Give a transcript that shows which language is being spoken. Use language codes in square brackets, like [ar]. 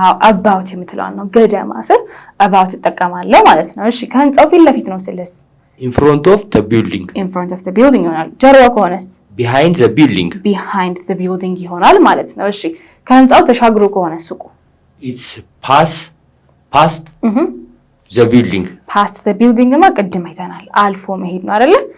[am] about የምትለዋን ነው ገደማ ስል about እጠቀማለሁ ማለት ነው። እሺ ከህንጻው ፊት ለፊት ነው ስልስ [en] in front of the building [am] ይሆናል። ጀርባ ከሆነስ [en] behind the building [am] ይሆናል ማለት ነው። እሺ ከህንጻው ተሻግሮ ከሆነ ሱቁ [en] it's past the building [am] ማ ቅድም አይተናል አልፎ መሄድ ነው አይደለ?